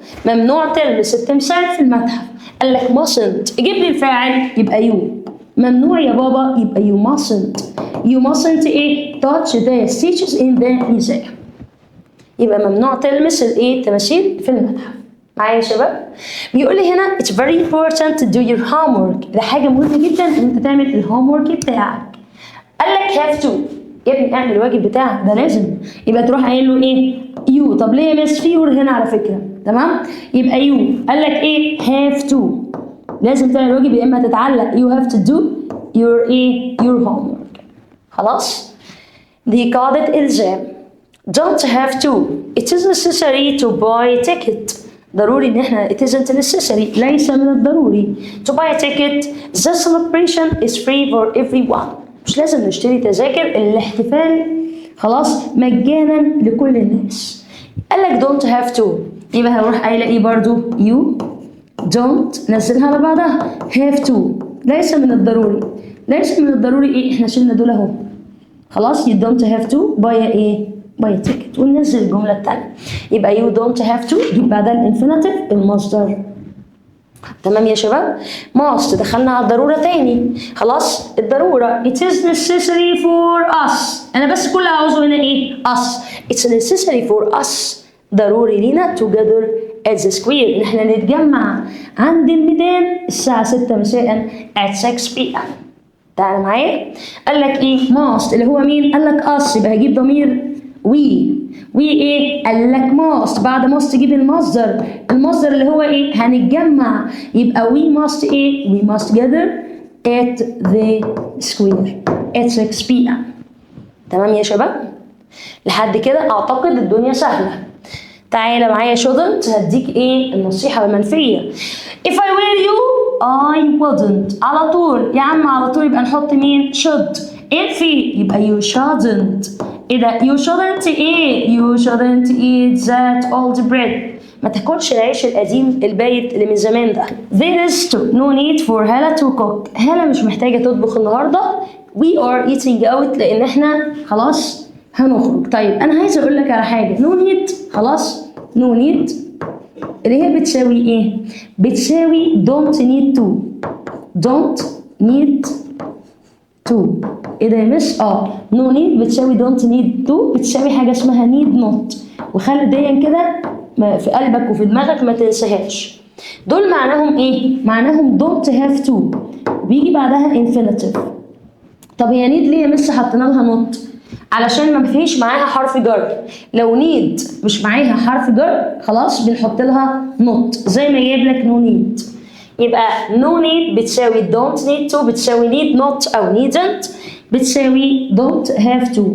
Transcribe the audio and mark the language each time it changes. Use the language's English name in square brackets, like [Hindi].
[Arabic] ممنوع تلمس التمثال في المتحف. قال لك mustn't. جيب لي الفاعل يبقى you. ممنوع يا بابا يبقى [English] you mustn't. you mustn't إيه؟ touch the statues in the museum. [Arabic] يبقى ممنوع تلمس الايه التماثيل في المتحف. معايا يا شباب؟ بيقول لي هنا [English] it's very important to do your homework. [Arabic] ده حاجه مهمه جدا ان انت تعمل الهوم ورك بتاعك. قال لك have to. يا ابني اعمل الواجب بتاعك ده لازم. يبقى تروح قايل له ايه؟ you. طب ليه يا مس في يور هنا على فكره؟ تمام؟ يبقى you. قال لك ايه؟ have to. لازم تعمل الواجب يا اما تتعلق [English] you have to do your [Arabic] ايه؟ [English] your homework. [Arabic] خلاص؟ دي قاعده الزام. [English] don't have to. it is necessary to buy a ticket. [Arabic] ضروري ان احنا [English] it isn't necessary [Arabic] ليس من الضروري [English] to buy a ticket. the celebration is free for everyone. [Arabic] مش لازم نشتري تذاكر. الاحتفال خلاص مجانا لكل الناس. قال لك [English] don't have to. [Arabic] يبقى هنروح قايله ايه برضو؟ [English] you don't [Arabic] نزلها على بعضها have to. ليس من الضروري. ليس من الضروري ايه؟ احنا شلنا دول اهو. خلاص [English] you don't have to buy ايه؟ Buy ticket. [Arabic] وننزل الجملة التانية. يبقى [English] you don't have to [Arabic] جيب بعدها الانفينيتيف المصدر. تمام يا شباب؟ must دخلنا على الضرورة تاني. خلاص الضرورة [English] it is necessary for us. [Arabic] أنا بس كل اللي عاوزه هنا إيه؟ us. [English] it's necessary for us. [Arabic] ضروري لينا [English] together at the square [Arabic] إن إحنا نتجمع عند الميدان الساعة 6 مساء [English] at 6 p.m. [Arabic] تعالى معايا. قال لك إيه؟ must اللي هو مين؟ قال لك us. يبقى هجيب ضمير we ايه؟ قال لك must. بعد must تجيب المصدر. المصدر اللي هو ايه؟ هنتجمع. [English] يبقى we must ايه؟ we must gather at the square at 6 p.m. [Arabic] تمام يا شباب؟ لحد كده اعتقد الدنيا سهلة. تعالى معايا shouldn't. هديك ايه؟ النصيحة المنفية. [English] if I were you I wouldn't. [Arabic] على طول يا عم على طول يبقى نحط مين؟ should. ايه في؟ يبقى [English] you shouldn't. ايه ده؟ you shouldn't ايه؟ you shouldn't eat that old bread. [Arabic] ما تاكلش العيش القديم البايت اللي من زمان ده. [English] there is no need for Hala to cook. [Arabic] هالة مش محتاجة تطبخ النهاردة. [English] we are eating out [Arabic] لأن احنا خلاص هنخرج. طيب أنا عايزة أقول لك على حاجة. [English] no need خلاص no need [Arabic] اللي هي بتساوي ايه؟ بتساوي [English] don't need to. don't need to. [Arabic] ايه ده يا مس؟ no need بتساوي [English] don't need to [Arabic] بتساوي حاجه اسمها [English] need not. [Arabic] وخلي دايما كده في قلبك وفي دماغك ما تنساهاش. دول معناهم ايه؟ معناهم [English] don't have to [Arabic] بيجي بعدها infinitive. طب هي need ليه يا مس حطينا لها not؟ علشان ما فيش معاها حرف جر. لو need مش معاها حرف جر خلاص بنحط لها not زي ما جايب لك no need. [English] يبقى no need بتساوي don't need to بتساوي need not أو needn't بتساوي don't have to.